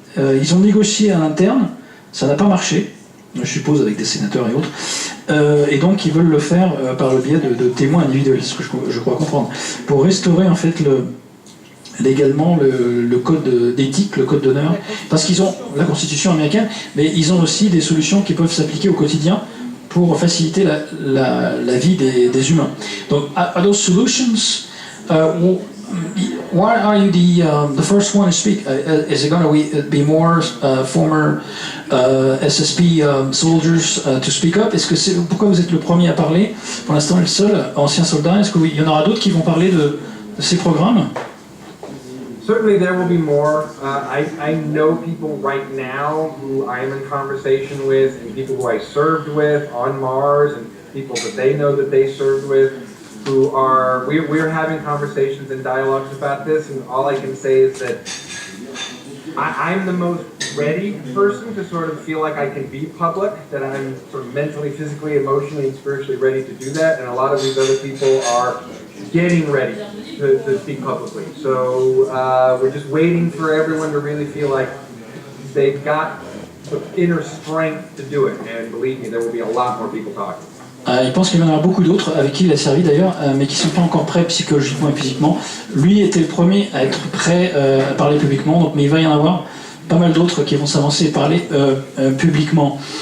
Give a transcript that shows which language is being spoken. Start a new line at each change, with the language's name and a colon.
French: Ils ont négocié à l'interne, ça n'a pas marché. Je suppose avec des sénateurs et autres, et donc ils veulent le faire par le biais de témoins individuels, ce que je crois comprendre, pour restaurer en fait légalement le code d'éthique, le code d'honneur, parce qu'ils ont la Constitution américaine, mais ils ont aussi des solutions qui peuvent s'appliquer au quotidien pour faciliter la vie des humains.
English: Donc, are those solutions? Why are you the first one to speak? Is it going to be more former SSP soldiers to speak up?
French: Pourquoi vous êtes le premier à parler? Pour l'instant, le seul ancien soldat. Est-ce qu'il y en aura d'autres qui vont parler de ces programmes?
English: Certainly there will be more. I know people right now who I'm in conversation with, and people who I served with on Mars, and people that they know that they served with, who are, we're having conversations and dialogues about this, and all I can say is that I'm the most ready person to sort of feel like I can be public, that I'm sort of mentally, physically, emotionally, and spiritually ready to do that, and a lot of these other people are getting ready to speak publicly. So we're just waiting for everyone to really feel like they've got the inner strength to do it, and believe me, there will be a lot more people talking.
French: Il pense qu'il y en aura beaucoup d'autres avec qui il a servi d'ailleurs, mais qui ne sont pas encore prêts psychologiquement et physiquement. Lui était le premier à être prêt à parler publiquement, donc, mais il va y en avoir pas mal d'autres qui vont s'avancer et parler publiquement.